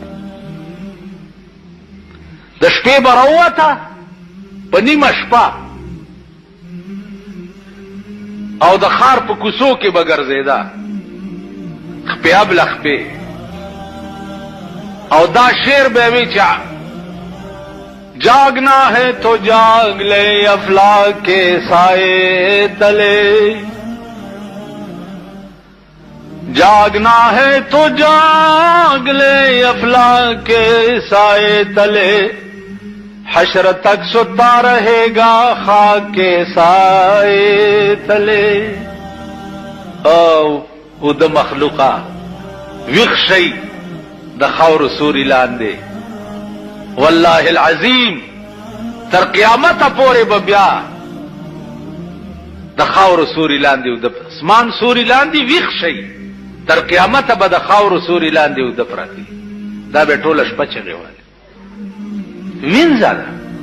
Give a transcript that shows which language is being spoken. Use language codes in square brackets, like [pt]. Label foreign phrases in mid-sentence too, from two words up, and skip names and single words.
[ps] د شپې به راووته په نیمه شپه او د ښار په کوڅو کې به ګرځېده خپې ابله خپې او دا شعر به وی چې [ur] جاگنا ہے تو جاگ لے افلاک کے سائے تلے جاگنا ہے تو جاگ لے افلاک کے سائے تلے حشر تک ستا رہے گا خاک کے سائے تلے [ps] او د مخلوقا ویښ شئ د خاورو سوري لاندې [ar] والله العظیم [ps] تر قیامته پورې به بیا د خاورو سوري لاندې او د اسمان سوري لاندې ویښ شئ تر قیامته به د خاورو سوري لاندې او د پراتی دا به ټوله شپه چغې والې وینځه ده